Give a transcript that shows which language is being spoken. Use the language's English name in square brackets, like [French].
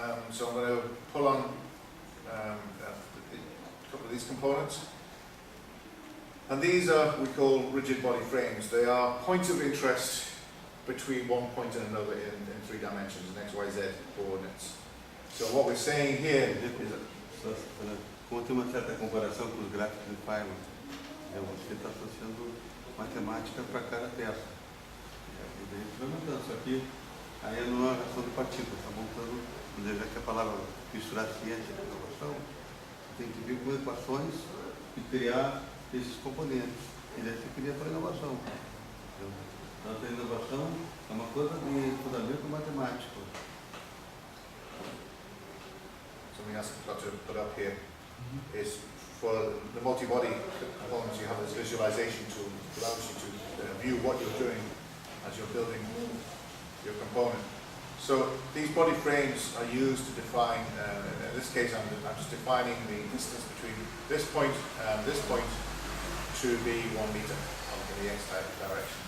[English] So I'm going to pull on a couple of these components. And these are, we call rigid body frames. They are points of interest between one point and another in 3 dimensions, in X, Y, Z coordinates. So what we're saying here is that... [Portuguese] Como tem uma certa comparação com os gráficos de Feynman, você está associando matemática para cada peça. E daí você vai montando isso aqui, aí é numa reação de partículas, está montando, já que a palavra misturar ciência e inovação, tem que vir com equações e criar esses componentes. E daí você cria para a inovação. Então a inovação é uma coisa de fundamento matemático. [English] Something else I've got to put up here is for the multi-body components, you have this visualization tool that allows you to view what you're doing as you're building your component. So these body frames are used to define, in this case I'm just defining the distance between this point and this point to be 1 meter in the x direction.